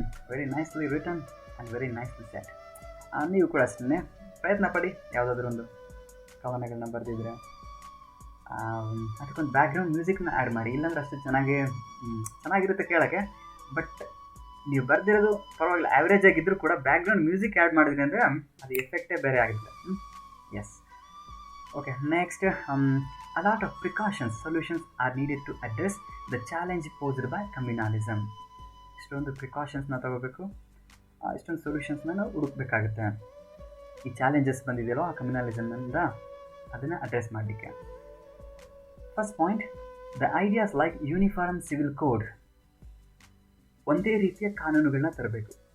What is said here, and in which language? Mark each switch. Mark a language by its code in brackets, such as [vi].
[en] Very nicely written and very nicely said. [kn] ನೀವು ಕೂಡ ಅಷ್ಟೇ ಪ್ರಯತ್ನ ಪಡಿ, ಯಾವುದಾದ್ರೂ ಒಂದು ಕವನಗಳನ್ನ ಬರೆದಿದ್ರೆ ಅದಕ್ಕೊಂದು ಬ್ಯಾಕ್ಗ್ರೌಂಡ್ ಮ್ಯೂಸಿಕ್ನ ಆ್ಯಡ್ ಮಾಡಿ. ಇಲ್ಲಾಂದ್ರೆ ಅಷ್ಟು ಚೆನ್ನಾಗಿರುತ್ತೆ ಕೇಳೋಕ್ಕೆ, ಬಟ್ ನೀವು ಬರೆದಿರೋದು ಪರವಾಗಿಲ್ಲ, ಆ್ಯಾವ್ರೇಜ್ ಆಗಿದ್ದರೂ ಕೂಡ ಬ್ಯಾಕ್ಗ್ರೌಂಡ್ ಮ್ಯೂಸಿಕ್ ಆ್ಯಡ್ ಮಾಡಿದ್ರಿ ಅಂದರೆ ಅದು ಎಫೆಕ್ಟೇ ಬೇರೆ ಆಗುತ್ತೆ. [en] Yes, okay. Next, a lot of precautions, solutions are needed to address the challenge posed by communalism. [kn] ಇಷ್ಟೊಂದು ಪ್ರಿಕಾಷನ್ಸ್ನ ತಗೋಬೇಕು, ಇಷ್ಟೊಂದು ಸೊಲ್ಯೂಷನ್ಸ್ನ ನಾವು ಹುಡುಕಬೇಕಾಗುತ್ತೆ. ಈ ಚಾಲೆಂಜಸ್ ಬಂದಿದೆಯಲ್ಲೋ ಆ ಕಮ್ಯುನಲಿಸಮ್ನಿಂದ, ಅದನ್ನು ಅಡ್ರೆಸ್ ಮಾಡಲಿಕ್ಕೆ. [en] first point, the ideas like uniform civil code, [kn] ಒಂದೇ ರೀತಿಯ ಕಾನೂನುಗಳನ್ನ ತರಬೇಕು.